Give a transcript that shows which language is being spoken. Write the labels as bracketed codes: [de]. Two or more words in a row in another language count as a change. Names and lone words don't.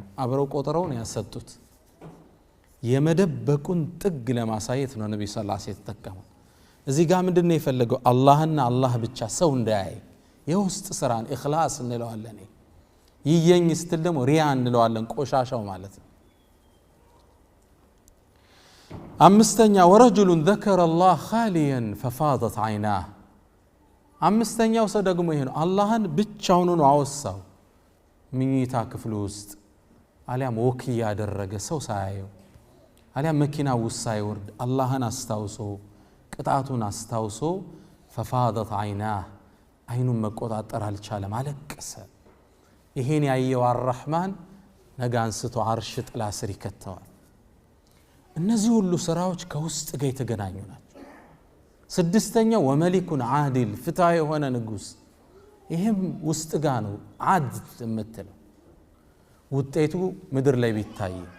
[am] አብረው ቆጥረውን ያሰጡት የመደበቁን ጥግ ለማሳየት ነው ነብዩ [ar] صلى الله عليه وسلم [am] ተጠቀመው። እዚህ ጋር ምንድነው የፈለገው? አላህና አላህ ብቻ ሰው እንዳያይ የውስጥ ስራን ኢኽላስ እንለዋለን። ይየኝ ስትል ደግሞ ሪያ እንለዋለን ቆሻሻው ማለት ነው። አምስተኛ [ar] ورجل ذكر الله خاليا ففاضت عيناه [am] አምስተኛው ሰው ደግሞ ይሄ ነው አላህን ብቻውን ነው አወሳው ምኝታ ክፍሉ ውስጥ አሊያም ወክ ያደረገ ሰው ሳያየው አሊያም መኪና ውስጥ ሳይወርድ አላህን አስታውሶ ቅጣቱን አስታውሶ [ar] ففاضت عيناه [am] አይኑን መቆጣጠር አልቻለም አለቀሰ። ይሄን ያየው አርራህማን ነገ አንስቶ አርሽ ጥላ ስር ይከተዋል። እነዚህ ሁሉ ስራዎች ከውስጥ ጋር የተገናኙ ናቸው። ስድስተኛው [ar] وملك عادل [am] ፍትሃዊ የሆነ ንጉስ ይሄም ውስጥ ጋር ነው ዓድል የምትለው ውጤቱ ምድር ላይ ቢታይ